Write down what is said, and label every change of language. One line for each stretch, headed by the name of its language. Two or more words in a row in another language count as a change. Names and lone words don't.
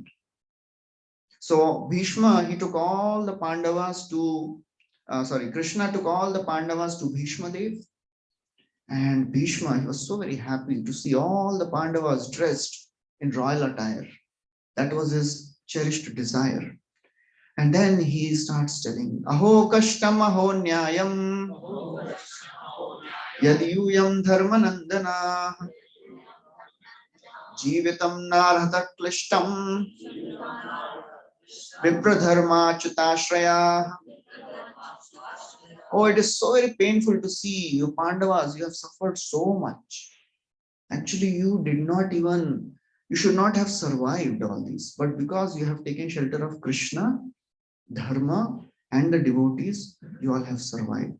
English: So Bhishma, he took all the Pandavas to, Krishna took all the Pandavas to Bhishma Dev. And Bhishma, he was so very happy to see all the Pandavas dressed in royal attire. That was his cherished desire. And then he starts telling,
Sanskrit: Aho kashtam aho nyayam yadiyuyam dharmanandana jivitam narhata klishtam vipradharma chutashraya.
English: Oh, it is so very painful to see you Pandavas, you have suffered so much. Actually, you should not have survived all these, but because you have taken shelter of Krishna, Dharma, and the devotees, you all have survived.